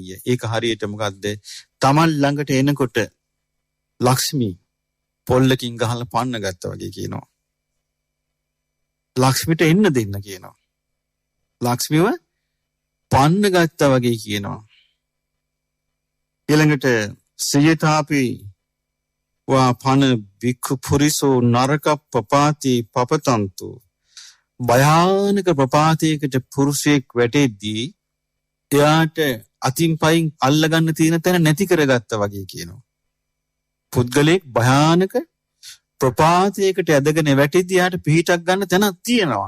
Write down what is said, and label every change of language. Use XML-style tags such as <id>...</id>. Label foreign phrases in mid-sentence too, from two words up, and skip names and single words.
<si>ඒක හරියට මොකද්ද? Taman ළඟට එනකොට ලක්ෂ්මී පොල්ලකින් ගහලා පන්න ගත්තා වගේ කියනවා. ලක්ෂ්මිට එන්න දෙන්න කියනවා. ලක්ෂ්මිව පන්න ගත්තා වගේ කියනවා.</si> <pi>ඊළඟට සයථාපි වා පන වික්ඛු පුරිසෝ නරක පපාති පපතන්තු.</pi> <si>භයානක ප්‍රපාතයකට පුරුෂයෙක් වැටෙද්දී එයාට අතින් පයින් අල්ලගන්න තියෙන තැන නැති කරගත්තා වගේ කියනවා. පුද්ගලෙක් භයානක ප්‍රපාතයකට ඇදගෙන වැටිද්දී යාට පිහිටක් ගන්න තැනක් තියෙනවා.</si>